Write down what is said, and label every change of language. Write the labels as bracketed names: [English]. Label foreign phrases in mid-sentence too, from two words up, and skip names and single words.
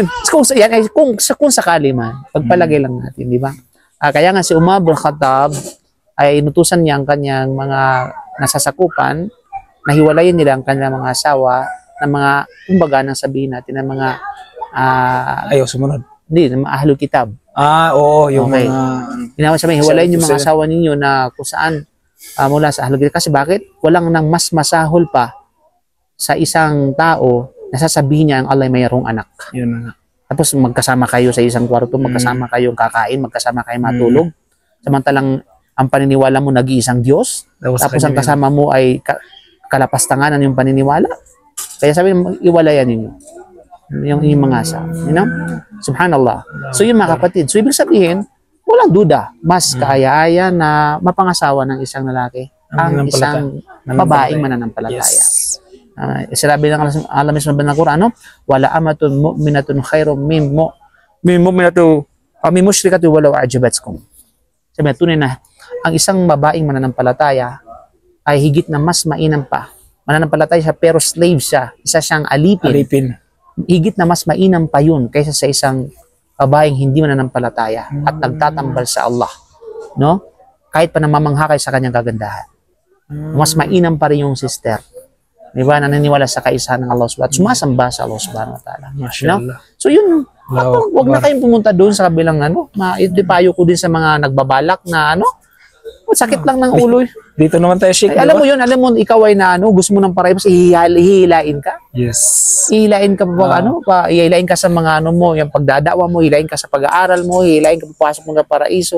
[Filipino] Kung sakali man, pagpalagay lang natin, di ba? Kaya nga si Umar bin Khattab ay inutusan niya ang kanyang mga nasasakupan na hiwalayin nila ang kanyang mga asawa ng mga, kumbaga nang sabihin natin, ng mga Ayaw sumunod. hindi, ng mga [Arabic] أهل الكتاب. [Filipino] Oo, yung Okay. mga... Ginawa sabihin, hiwalayin yung mga asawa ninyo na kung saan mula sa [Arabic] أهل الكتاب. [Filipino] Kasi bakit? Walang nang mas masahol pa sa isang tao na sasabihin niya ang Allah ay mayroong anak. Yun na nga. Tapos magkasama kayo sa isang kwarto, magkasama kayong kakain, magkasama kayo matulog. Samantalang ang paniniwala mo nag-iisang Diyos, tapos ang kasama mo ay kalapastanganan yung paniniwala. Kaya sabi mo, iwalayan ninyo yung mga asawa. [English] You know? [Filipino] Subhanallah. So yun mga kapatid. So ibig sabihin, walang duda. Mas kaaya-aya na mapangasawa ng isang lalaki ang isang babaeng mananampalataya. Yes. Sinabi ng Allah mismo sa Quran, [Arabic] ولأمة مؤمنة خير من مشركة ولو أعجبتكم. [Filipino] Sabi tunay na ang isang babaeng mananampalataya ay higit na mas mainam pa. Mananampalataya siya pero slave siya. Isa siyang alipin. Higit na mas mainam pa yun kaysa sa isang babaeng hindi mananampalataya at nagtatambal sa Allah. No? Kahit pa namamangha sa kanyang kagandahan. Mas mainam pa rin yung sister. Diba? Naniniwala sa kaisahan ng Allah [Arabic] سبحانه وتعالى. [Filipino] Sumasamba sa Allah [Arabic] سبحانه وتعالى. [Filipino] Mashallah. So yun, wag na kayong pumunta doon sa kabilang ipayo ko din sa mga nagbabalak na sakit lang ng ulo. Dito naman tayo, Sheikh. Alam mo yun, ikaw ay gusto mo ng parehas, hihilain ka. Yes. Hihilain ka pa hihilain ka sa mga mo, yung pagdadawa mo, hihilain ka sa pag-aaral mo, hihilain ka papasok mo ng paraiso.